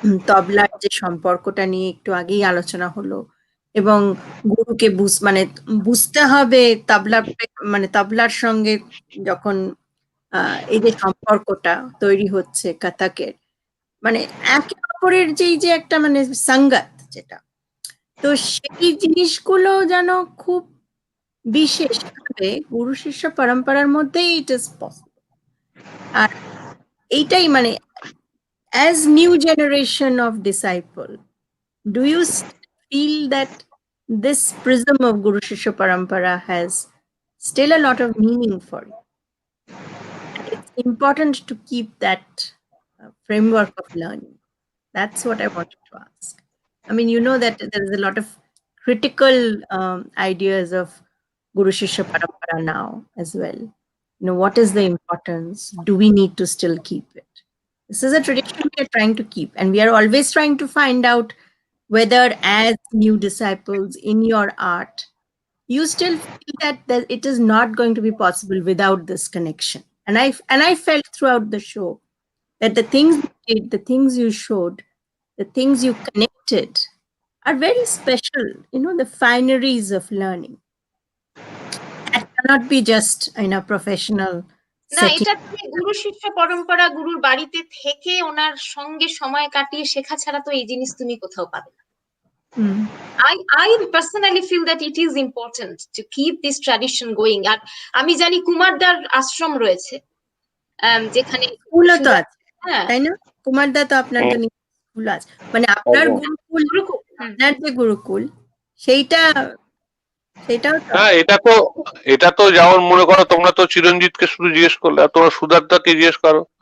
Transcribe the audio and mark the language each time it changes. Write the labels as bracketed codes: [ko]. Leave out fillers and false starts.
[bn] তবলার যে সম্পর্কটা নিয়ে একটু আগেই আলোচনা হলো, এবং গুরুকে মানে বুঝতে হবে মানে তবলার সঙ্গে যখন এই যে সম্পর্কটা তৈরি হচ্ছে কথকের, মানে একে অপরের যে একটা মানে সঙ্গত যেটা, তো সেই জিনিসগুলো যেন খুব বিশেষভাবে গুরু শিষ্য পরম্পরার মধ্যেই [en] It is possible. [bn] আর এইটাই মানে [en] as new generation of disciple, do you feel that this prism of Guru Shishya Parampara has still a lot of meaning for you? And it's important to keep that framework of learning. That's what I wanted to ask. I mean, you know that there is a lot of critical ideas of Guru Shishya Parampara now as well. You know, what is the importance? Do we need to still keep it? This is a tradition we are trying to keep, and we are always trying to find out whether, as new disciples in your art, you still feel that it is not going to be possible without this connection. And I felt throughout the show that the things you did, the things you showed, the things you connected are very special, the fineries of learning. That cannot be just in a professional [bn] না, [en] setting. [bn] এটা তুমি গুরু শিষ্য পরম্পরা, গুরুর বাড়িতে থেকে ওনার সঙ্গে সময় কাটিয়ে শেখা ছাড়া তো এই জিনিস তুমি কোথাও পাবে না। [en] I personally feel that it is important to keep this tradition going. [bn] আর আমি জানি কুমারদার আশ্রম রয়েছে, যেখানে স্কুলও তো আছে, হ্যাঁ তাই না? কুমারদা তো আপনার তো স্কুল আছে, মানে আপনার গুরুকুল, আপনার যে গুরুকুল সেইটাও হ্যাঁ, এটা তো যেমন মনে করো তোমরা তো চিরঞ্জিতকে শুধু জিজ্ঞেস করলে, আর তোমরা সুদাত্তাকে জিজ্ঞেস করো।